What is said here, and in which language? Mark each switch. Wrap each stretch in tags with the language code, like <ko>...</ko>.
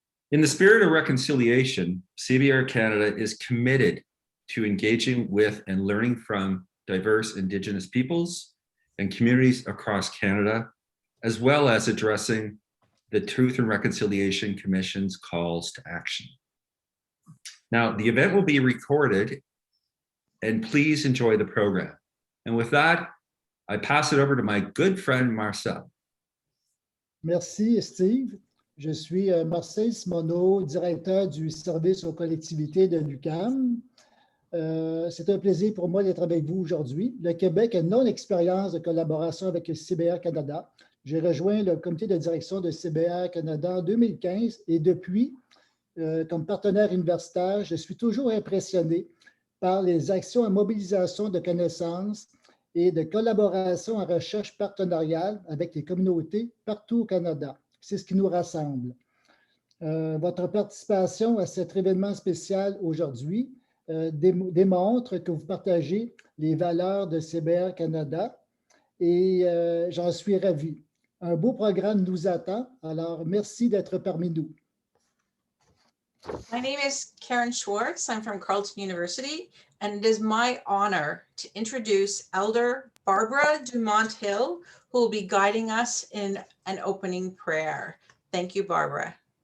<en>In the spirit of reconciliation, CBR Canada is committed to engaging with and learning from diverse Indigenous peoples and communities across Canada, as well as addressing the Truth and Reconciliation Commission's calls to action. Now, the event will be recorded, and please enjoy the program. And with that, I pass it over to my good friend, Marcel.</en> <fr>Merci, Steve. Je suis Marcel Simoneau, directeur du service aux collectivités de l'UQAM. C'est un plaisir pour moi d'être avec vous aujourd'hui. Le Québec a une longue expérience de collaboration avec le CBR Canada. J'ai rejoint le comité de direction de CBR Canada en 2015 et depuis, comme partenaire universitaire, je suis toujours impressionné par les actions en mobilisation de connaissances et de collaboration en recherche partenariale avec les communautés partout au Canada. C'est ce qui nous rassemble. Votre participation à cet événement spécial aujourd'hui démontre que vous partagez les valeurs de CBR Canada et j'en suis ravi. Un beau programme nous attend, alors merci d'être parmi nous.</fr> <en>My name is Karen Schwartz. I'm from Carleton University, and it is my honor to introduce Elder Barbara Dumont Hill, who will be guiding us in an opening prayer. Thank you, Barbara.</en>